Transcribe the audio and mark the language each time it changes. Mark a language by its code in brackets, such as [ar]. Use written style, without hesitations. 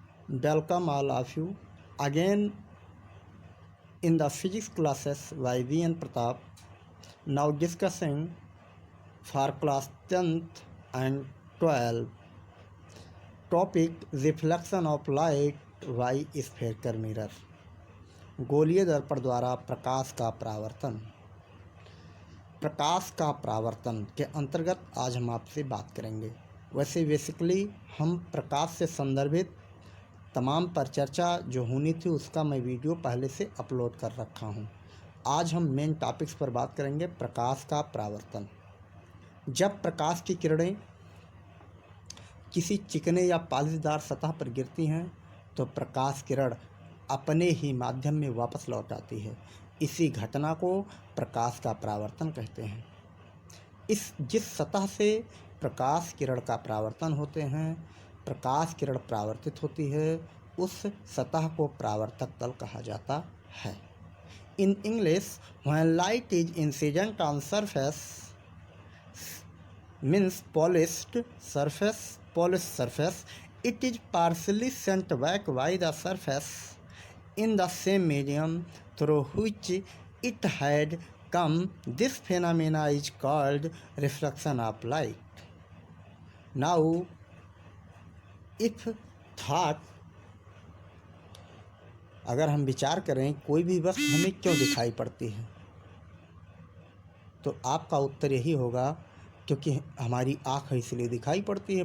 [en] Welcome all of you again in the physics classes by V and Pratap. Now discussing for class 10th and 12 topic reflection of light by spherical mirror. [hi] गोलीय दर्पण द्वारा प्रकाश का परावर्तन। प्रकाश का परावर्तन के अंतर्गत आज हम आपसे बात करेंगे। वैसे बेसिकली हम प्रकाश से संदर्भित तमाम पर चर्चा जो होनी थी उसका मैं वीडियो पहले से अपलोड कर रखा हूं। आज हम मेन टॉपिक्स पर बात करेंगे। प्रकाश का परावर्तन। जब प्रकाश की किरणें किसी चिकने या पॉलिशदार सतह पर गिरती हैं तो प्रकाश किरण अपने ही माध्यम में वापस लौट आती है। इसी घटना को प्रकाश का परावर्तन कहते हैं। जिस सतह से प्रकाश किरण का परावर्तन होते हैं, प्रकाश किरण परावर्तित होती है, उस सतह को परावर्तक तल कहा जाता है। [en] In English, when light is incident on surface means polished surface, it is partially sent back by the surface in the same medium through which it had come. This phenomena is called reflection of light. Now, if thought, [hi] अगर हम विचार करें कोई भी वस्तु हमें क्यों दिखाई पड़ती है, तो आपका उत्तर यही होगा क्योंकि हमारी आँख इसलिए दिखाई पड़ती है।